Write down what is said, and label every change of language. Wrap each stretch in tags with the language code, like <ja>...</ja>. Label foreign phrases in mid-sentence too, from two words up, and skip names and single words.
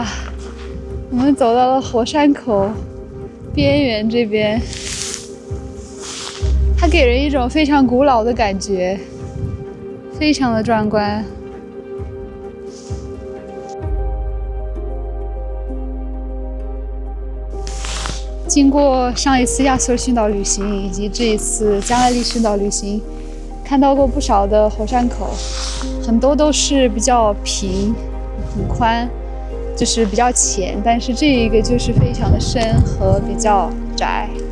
<zh>我們走到了火山口邊緣這邊，它給人一種非常古老的感覺，非常的壯觀。經過上一次亞索爾群島旅行以及這一次加那利群島旅行，看到過不少的火山口，很多都是比較平、很寬，就是比較淺，但是這一個就是非常的深和比較窄。</zh>